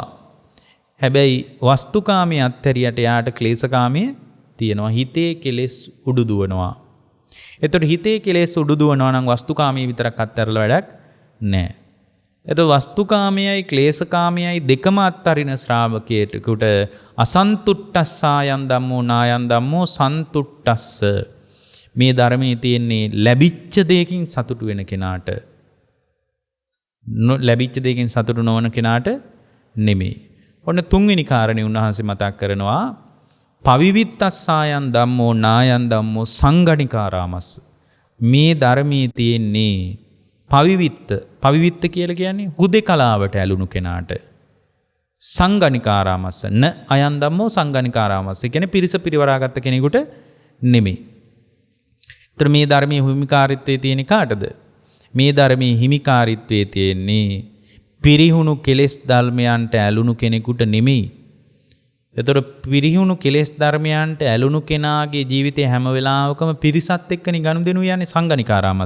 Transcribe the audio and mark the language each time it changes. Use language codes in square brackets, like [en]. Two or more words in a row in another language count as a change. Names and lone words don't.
[si] හැබැයි වස්තුකාමී අත්හැරියට යාට ක්ලේශකාමී තියෙනවා. හිතේ කෙලෙස් උඩු දුවනවා. එතකොට හිතේ කෙලෙස් උඩු දුවනවා නම් වස්තුකාමී විතරක් අත්හැරලා වැඩක් නැහැ. එතකොට වස්තුකාමීයයි ක්ලේශකාමීයයි දෙකම අත්හරින ශ්‍රාවකයෙකුට [pi] අසන්තුට්ඨස්සායන් ධම්මෝ නායන් ධම්මෝ සන්තුට්ඨස්ස. [si] මේ ධර්මයේ තියෙන්නේ ලැබිච්ච දෙයකින් සතුටු වෙන කෙනාට. ලැබිච්ච දෙයකින් සතුටු නොවන කෙනාට නෙමෙයි. ඔන්න තුන්වෙනි කාරණේ උන්වහන්සේ මතක් කරනවා [pi] පවිවිත්තස්සායන් ධම්මෝ නායන් ධම්මෝ සංගණිකාරාමස්ස. [si] මේ ධර්මයේ තියෙන්නේ පවිවිත්ත කියලා කියන්නේ හුදෙකලාවට ඇලුණු කෙනාට. [pi] සංගණිකාරාමස්ස න අයන් ධම්මෝ සංගණිකාරාමස්ස [si] කියන්නේ පිරිස පිරිවරාගත්ත කෙනෙකුට නෙමෙයි. ඒතර මේ ධර්මයේ හිමිකාරීත්වයේ තියෙන කාටද? මේ ධර්මයේ හිමිකාරීත්වයේ තියෙන්නේ පිරිහුණු කෙලෙස් ධර්මයන්ට ඇලුණු කෙනෙකුට නෙමෙයි. ඒතර පිරිහුණු කෙලෙස් ධර්මයන්ට ඇලුණු කෙනාගේ ජීවිතේ හැම වෙලාවකම පිරිසත් එක්කනේ ගනුදෙනු යන්නේ සංගණිකාරාමස්ස.